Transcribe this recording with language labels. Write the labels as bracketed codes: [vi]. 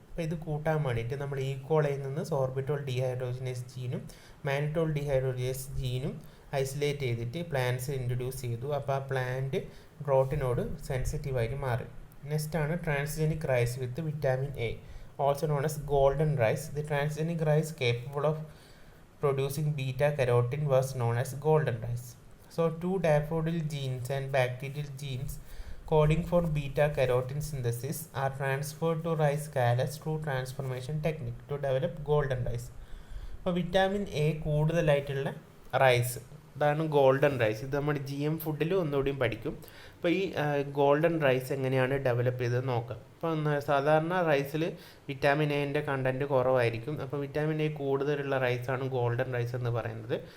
[ml] അപ്പോൾ ഇത് കൂട്ടാൻ വേണ്ടിയിട്ട് നമ്മൾ ഈക്കോളയിൽ നിന്ന് sorbitol dehydrogenase ജീനും mannitol dehydrogenase ജീനും isolate ചെയ്തിട്ട് പ്ലാന്റ്സ് ഇൻട്രൊഡ്യൂസ് ചെയ്തു. അപ്പോൾ ആ പ്ലാന്റ് ഡ്രോട്ടിനോട് സെൻസിറ്റീവായിട്ട് മാറി. [en] Next ആണ് transgenic rice with vitamin A, also known as golden rice. The transgenic rice capable of producing beta carotene was known as golden rice. So two daffodil genes and bacterial genes coding for beta carotene synthesis are transferred to rice calyx through transformation technique to develop golden rice. [ml] അപ്പോൾ vitamin A കൂടുതലായിട്ടുള്ള rice, അതാണ് golden rice. ഇത് നമ്മൾ GM ഫുഡിൽ ഒന്നുകൂടിയും പഠിക്കും. അപ്പോൾ ഈ golden rice എങ്ങനെയാണ് ഡെവലപ്പ് ചെയ്തത് നോക്കാം. അപ്പോൾ സാധാരണ റൈസിൽ വിറ്റാമിൻ എൻ്റെ കണ്ടൻറ്റ് കുറവായിരിക്കും. അപ്പോൾ വിറ്റാമിൻ എ കൂടുതലുള്ള റൈസാണ് ഗോൾഡൻ റൈസ് എന്ന് പറയുന്നത്.